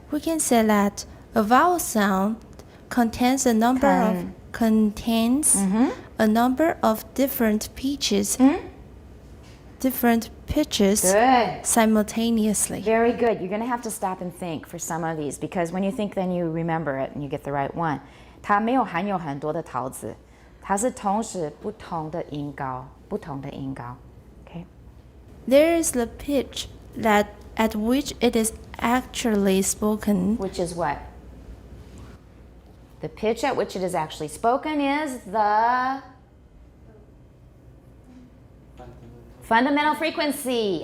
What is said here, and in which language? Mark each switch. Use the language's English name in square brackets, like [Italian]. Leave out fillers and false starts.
[English] We can say that a vowel sound contains a number of different pitches. Different pitches Good. simultaneously. Very good. You're going to have to stop and think for some of these because when you think, then you remember it and you get the right one. [Chinese] 它没有含有很多的桃子，它是同时不同的音高，不同的音高。 [English] Okay. There is the pitch that at which it is actually spoken. Which is what? The pitch at which it is actually spoken is the fundamental frequency.